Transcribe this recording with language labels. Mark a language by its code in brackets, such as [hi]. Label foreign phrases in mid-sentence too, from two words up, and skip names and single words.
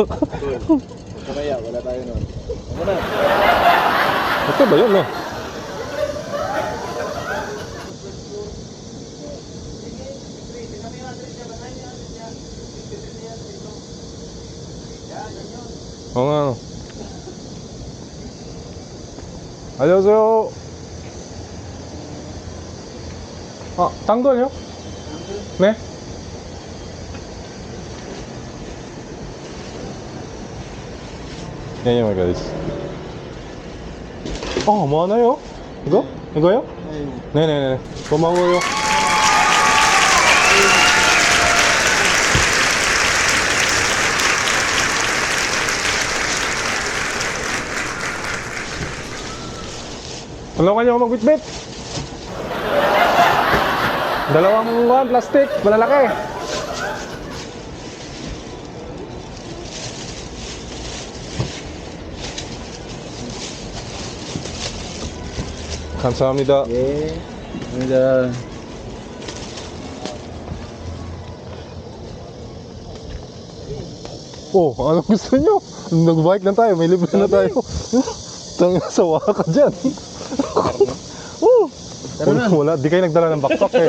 [tl] Kamaya, wala tayo nun. Ako na. Ito ba yun, no? Oo nga, no? [ko] 안녕하세요. 당근이요? 네? 네, 말가리스. 뭐 하나요? 이거? 이거요? 네네네. 고마워요. [tl] Tulungan niyo ako magbitbit. Dalawang plastic, malalaki. [ko] 감사합니다. 예. 감사합니다. [tl] Anong gusto nyo? Nag-bike na tayo, may libre na tayo. Tangina, sawa ka dyan. Wala, di kayo nagdala ng backpack eh.